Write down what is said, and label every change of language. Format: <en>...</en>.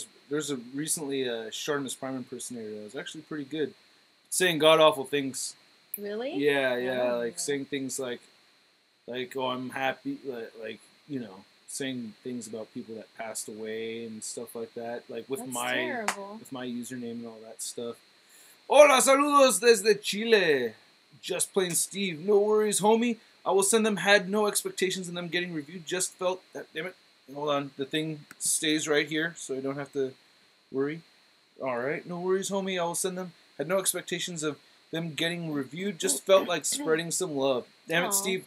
<en>There's recently a ShartimusPrime impersonator that was actually pretty good, saying god awful things. Really? Yeah, like saying things like oh, I'm happy, saying things about people that passed away and stuff like that, like with my username and all that stuff.</en> <es>Hola, saludos desde Chile.</es> <en>Just plain Steve. No worries, homie. I will send them. Had no expectations in them getting reviewed. Just felt that. Damn it. Hold on. The thing stays right here, so I don't have to worry. All right. No worries, homie. I will send them. Had no expectations of them getting reviewed. Just felt like spreading some love. Damn it, Steve.</en>